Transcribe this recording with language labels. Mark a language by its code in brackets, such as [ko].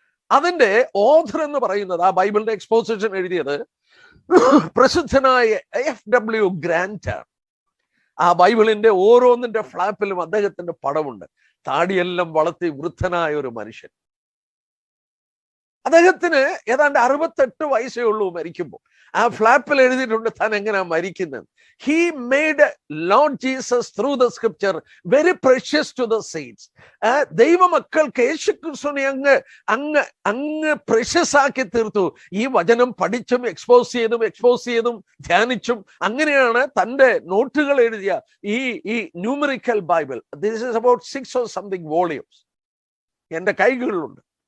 [ml] അതിന്റെ ഓഥർ എന്ന് പറയുന്നത്, ആ ബൈബിളിന്റെ എക്സ്പോസിഷൻ എഴുതിയത് പ്രസിദ്ധനായ F.W. ഗ്രാന്റ് ആണ്. ആ ബൈബിളിന്റെ ഓരോന്നിന്റെ ഫ്ലാപ്പിലും അദ്ദേഹത്തിന്റെ പടമുണ്ട്. താടിയെല്ലാം വളർത്തി വൃദ്ധനായ ഒരു മനുഷ്യൻ. അദ്ദേഹത്തിന് ഏതാണ്ട് 68 വയസ്സേ ഉള്ളൂ മരിക്കുമ്പോൾ. ആ ഫ്ലാപ്പിൽ എഴുതിയിട്ടുണ്ട് താൻ എങ്ങനെയാ മരിക്കുന്നത്. [en] He made Lord Jesus through the scripture very precious to the saints. [ml] ദൈവമക്കൾക്ക് യേശുക്രിസ്തുവിനെ അങ്ങ് പ്രഷ്യസ് ആക്കി തീർത്തു. ഈ വചനം പഠിച്ചും എക്സ്പോസ് ചെയ്തും ധ്യാനിച്ചും അങ്ങനെയാണ് തൻ്റെ നോട്ടുകൾ എഴുതിയ ഈ numerical Bible. [en] this is about 6 or something volumes [ml] എൻ്റെ കൈകളിലുണ്ട്.